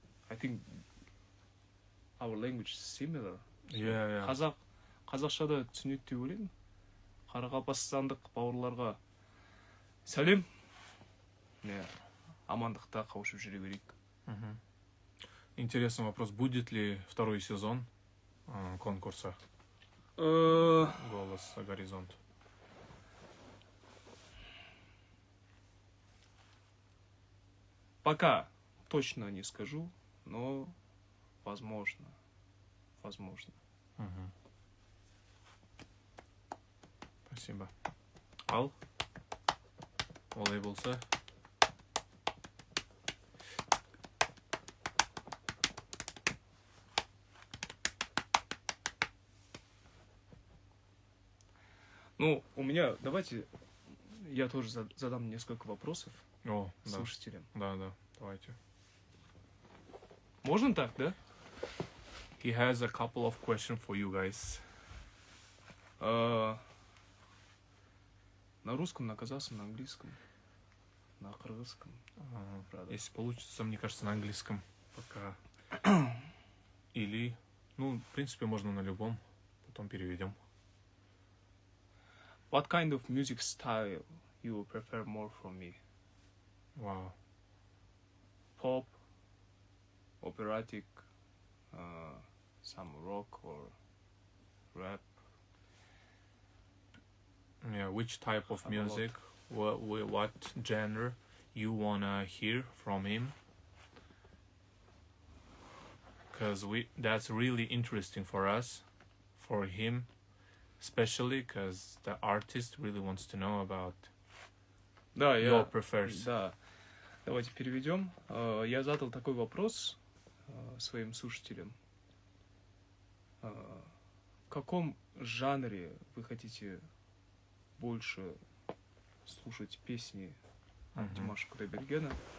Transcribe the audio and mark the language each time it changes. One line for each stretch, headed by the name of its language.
English: I think our language is similar. Yeah.
Kazakh: Қазақшада түсінеді деп ойлаймын. Қарақалпақстандық бауырларға сәлем. Амандықта қауышып жүре берейік.
Russian: Интересный вопрос. Будет ли второй сезон конкурса «Голос за горизонт»? Пока точно не скажу, но возможно. Возможно. Мгм. Спасибо.
Kazakh: Ал олай болса.
Russian: Ну, у меня, давайте, я тоже задам несколько вопросов О, да. слушателям. Да, давайте. Можно так, да?
English: He has a couple of questions for you guys.
Russian: На русском, на казахском, на английском, на кыргызском. Правда. Если получится, мне кажется, на английском пока. Или, ну, в принципе, можно на любом. Потом переведем.
English: What kind of music style you prefer more from me?
Russian: Вау.
English: Pop, operatic, some rock or rap? Yeah, which type of Have a lot. music, what genre you wanna hear from him? Because that's really interesting for us, for him, especially because the artist really wants to know about
Russian: Да,
English: your prefers.
Russian: Да. Давайте переведем. Я задал такой вопрос своим слушателям. В каком жанре вы хотите больше слушать песни Мгм. Димаша Кудайбергена?